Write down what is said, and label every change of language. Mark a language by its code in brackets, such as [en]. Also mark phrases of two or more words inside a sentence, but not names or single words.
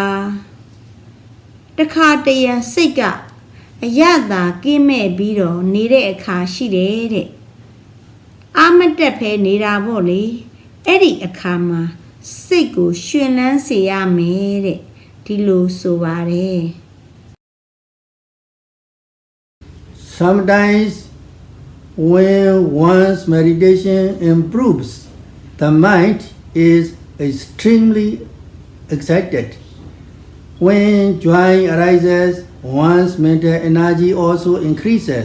[my] တခါတရံစိတ်ကအယတာကင်းမဲ့ပြီးတော့ နေတဲ့အခါရှိတယ်တဲ့အာမတက်ဖဲနေတာပေါ့လေအဲ့ဒီအခါမှာစိတ်ကိုရှင်လန်းစေရမယ်တဲ့ဒီလိုဆိုပါတယ် [en] Sometimes when one's meditation improves, the mind is extremely excited. When joy arises, one's mental energy also increases.